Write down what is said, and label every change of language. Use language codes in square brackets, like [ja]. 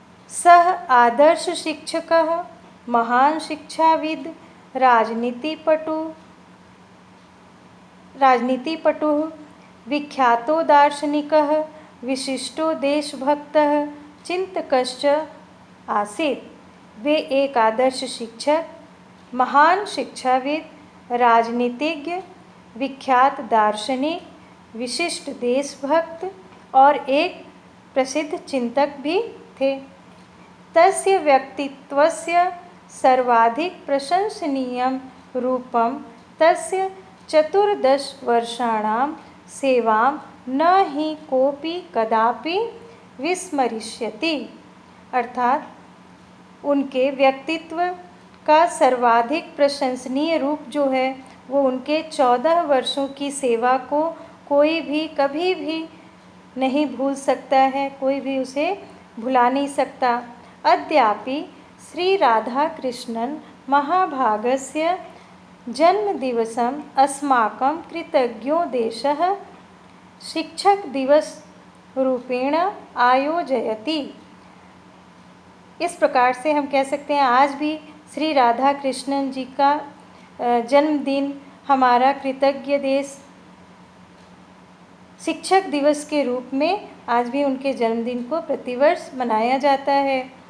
[sa] सः आदर्श शिक्षकः, महान शिक्षाविद, राजनीतिपटुः, विख्यातो दार्शनिकः, विशिष्टो देशभक्तः, चिंतकश्च आसीत्। [hi] वे एक आदर्श शिक्षक, महान शिक्षाविद, राजनीतिज्ञ, विख्यात दार्शनिक, विशिष्ट देशभक्त और एक प्रसिद्ध चिंतक भी थे। [sa] तस्य व्यक्तित्वस्य सर्वाधिक प्रशंसनीयं रूपं तस्य 14 वर्षाणां सेवां न हि कोऽपि कदापि विस्मरिष्यति। [hi] अर्थात उनके व्यक्तित्व का सर्वाधिक प्रशंसनीय रूप जो है वो उनके 14 वर्षों की सेवा को कोई भी कभी भी नहीं भूल सकता है, कोई भी उसे भुला नहीं सकता। [sa] अद्यापि श्री राधाकृष्णन महाभागस्य जन्मदिवसम् अस्माकं कृतज्ञो देशः शिक्षक दिवस रूपेण आयोजयति। [hi] इस प्रकार से हम कह सकते हैं आज भी श्री राधा कृष्णन जी का जन्मदिन हमारा कृतज्ञ देश शिक्षक दिवस के रूप में आज भी उनके जन्मदिन को प्रतिवर्ष मनाया जाता है।